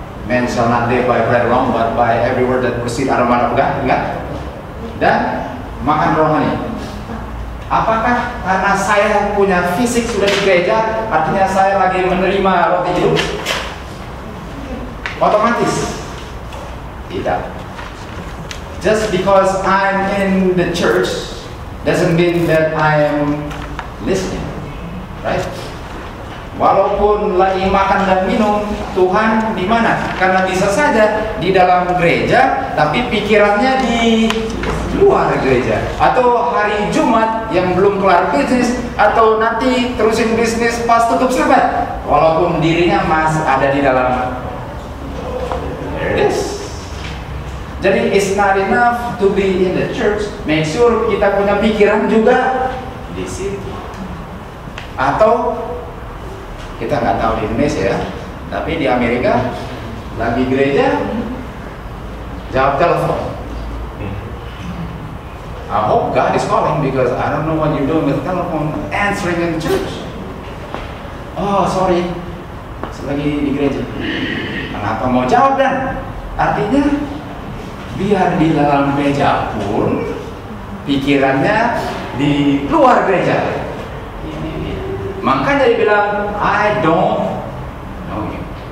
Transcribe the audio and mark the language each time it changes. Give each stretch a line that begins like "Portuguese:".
English: Man shall not live by bread alone, but by every word that proceeds out of the mouth of God.
Indonesian: Ingat? Dan makan rohani. Apakah karena saya punya fisik sudah di gereja, artinya saya lagi menerima roti hidup? Otomatis tidak.
English: Just because I'm in the church doesn't mean that I'm listening, right?
Indonesian: Walaupun lagi makan dan minum, Tuhan di mana? Karena bisa saja di dalam gereja, tapi pikirannya di luar gereja. Atau hari Jumat yang belum kelar bisnis, atau nanti terusin bisnis pas tutup Sabat. Walaupun dirinya masih ada di dalam.
English: There it is.
Indonesian: Jadi
English: it's not enough to be in the church. Make sure
Indonesian: kita punya pikiran juga di situ. Atau kita nggak tahu di Indonesia ya, tapi di Amerika lagi gereja jawab telepon.
English: I hope God is calling because I don't know what you're doing with telephone answering in the church. Oh sorry,
Indonesian: lagi di gereja. Kenapa mau jawab dan? Artinya biar di dalam gereja pun pikirannya di luar gereja. Makanya dia bilang
English: I don't know you.